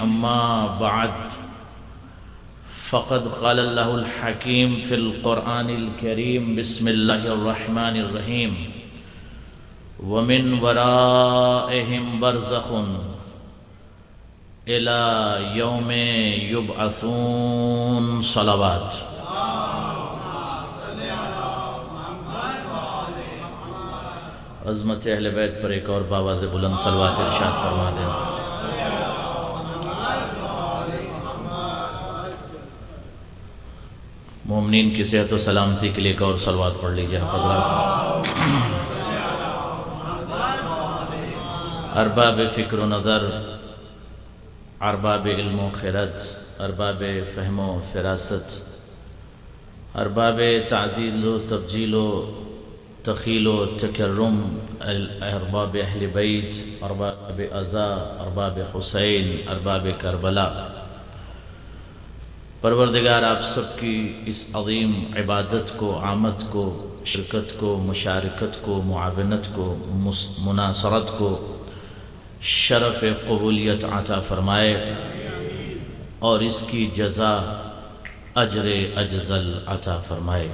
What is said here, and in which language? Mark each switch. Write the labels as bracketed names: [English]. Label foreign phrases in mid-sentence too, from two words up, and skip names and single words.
[Arabic] أما بعد، فقد قال الله الحكيم في القرآن الكريم: بسم الله الرحمن الرحيم. ومن ورائهم برزخ إلى يوم يبعثون. [Urdu] صلوات. عظمت اہل بیت پر ایک اور باواز بلند صلوات ارشاد فرما دینا. مومنین کی صحت و سلامتی کے لیے ایک اور صلوات پڑھ لیجئے حضرات. ارباب فکر و نظر، ارباب علم و خرد، ارباب فہم و فراست، ارباب تعزیل و تبجیل و تخیل و تکرم، ارباب اہل بیت، ارباب عزا، ارباب حسین، ارباب کربلا. پروردگار آپ سب کی اس عظیم عبادت کو، آمد کو، شرکت کو، مشارکت کو، معاونت کو، مناصرت کو شرف قبولیت عطا فرمائے اور اس کی جزا اجر اجزل عطا فرمائے.